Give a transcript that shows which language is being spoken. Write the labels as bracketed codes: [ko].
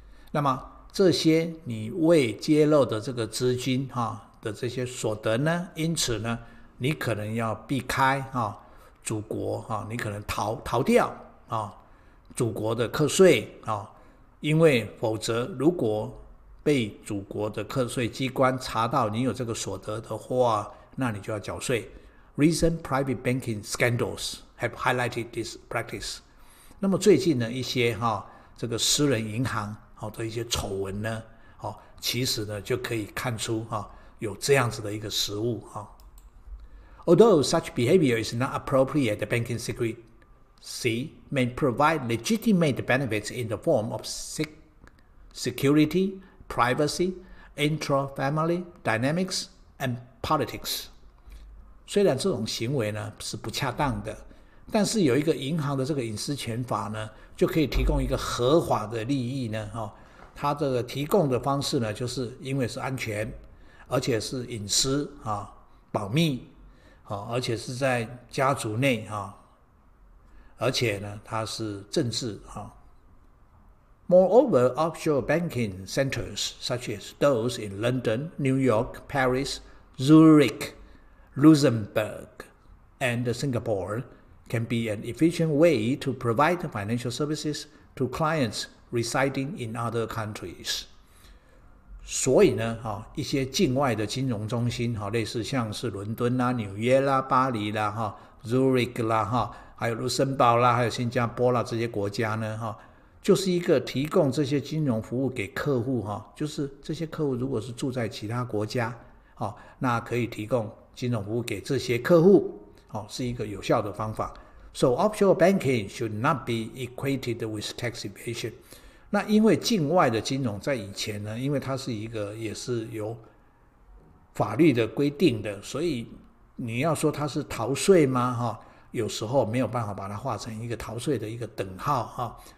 [zh] 那么这些你未揭露的这个资金的这些所得呢，因此呢你可能要避开祖国你可能逃掉祖国的课税因为否则如果被祖国的课税机关查到你有这个所得的话，那你就要缴税。 [en] Recent private banking scandals have highlighted this practice. [zh] 那么最近呢一些这个私人银行的一些丑闻呢其实呢就可以看出有这样子的一个实务 [en] Although such behavior is not appropriate, the banking secrecy may provide legitimate benefits in the form of security, privacy, intra-family dynamics, and politics. [zh] 虽然这种行为呢是不恰当的，但是有一个银行的这个隐私权法呢，就可以提供一个合法的利益呢它这个提供的方式呢，就是因为是安全，而且是隐私保密而且是在家族内而且呢它是政治 [en] Moreover, offshore banking centers such as those in London, New York, Paris, Zurich, Luxembourg, and Singapore can be an efficient way to provide financial services to clients residing in other countries. [zh] 所以呢，一些境外的金融中心，类似像是伦敦啦、纽约啦、巴黎啦、Zurich 啦、还有卢森堡啦、还有新加坡啦这些国家呢，就是一个提供这些金融服务给客户，就是这些客户如果是住在其他国家，那可以提供金融服务给这些客户，是一个有效的方法。 [en] So offshore banking should not be equated with tax evasion. [zh] 那因为境外的金融在以前呢，因为它是一个也是有法律的规定的，所以你要说它是逃税吗？有时候没有办法把它画成一个逃税的一个等号。